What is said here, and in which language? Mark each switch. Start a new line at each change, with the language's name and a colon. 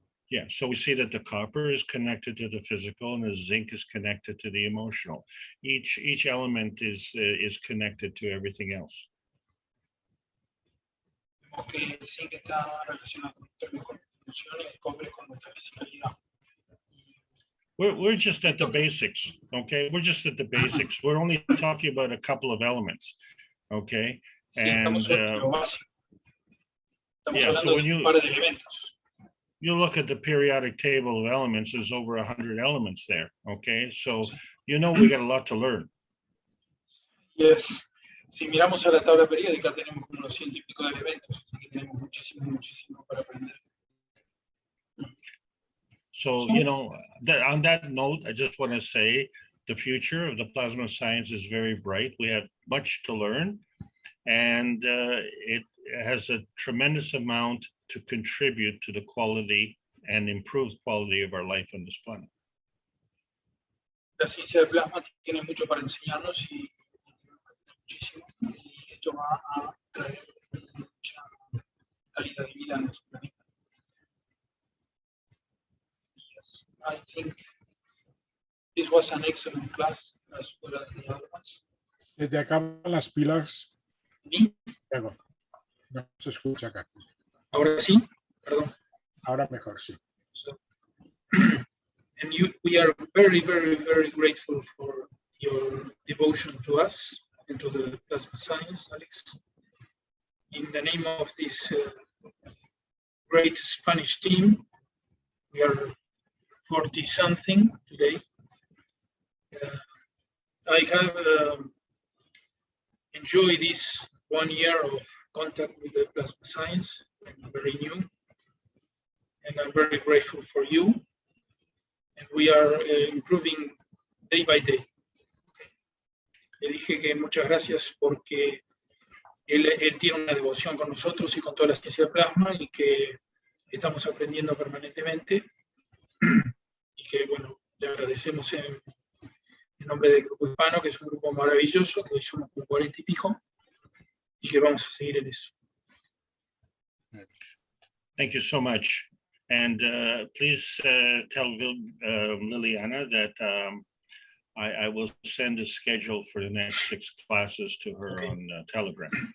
English: Yeah. So we see that the copper is connected to the physical, and the zinc is connected to the emotional. Each element is connected to everything else.
Spanish: Que el zinc está relacionado con nuestras emociones, el cobre con nuestra fisicalidad.
English: We're just at the basics, okay? We're just at the basics. We're only talking about a couple of elements, okay? And yeah, so when you look at the periodic table of elements, there's over 100 elements there, okay? So you know we got a lot to learn. Yes.
Spanish: Si miramos a la tabla periódica, tenemos como unos 100 y pico de elementos, así que tenemos muchísimo para aprender.
English: So, you know, on that note, I just want to say the future of the plasma science is very bright. We have much to learn, and it has a tremendous amount to contribute to the quality and improved quality of our life on this planet.
Spanish: La ciencia del plasma tiene mucho para enseñarnos y muchísimo, y esto va a traer mucha calidad de vida a nuestro planeta.
English: Yes, I think this was an excellent class, as well as the other ones.
Spanish: Se te acaban las pilas. ¿Sí? No se escucha acá. Ahora sí, perdón. Ahora mejor, sí.
English: So, and we are very, very, very grateful for your devotion to us and to the plasma science, Alex. In the name of this great Spanish team, we are 40-something today. I have enjoyed this 1 year of contact with the plasma science. I'm very new, and I'm very grateful for you. And we are improving day by day.
Spanish: Le dije que muchas gracias porque él tiene una devoción con nosotros y con toda la ciencia del plasma, y que estamos aprendiendo permanentemente, y que, bueno, le agradecemos en nombre del Grupo Hispano, que es un grupo maravilloso, que hoy somos como 40 y pico, y que vamos a seguir en eso.
English: Thank you so much. And please tell Liliana that I will send a schedule for the next 6 classes to her on Telegram.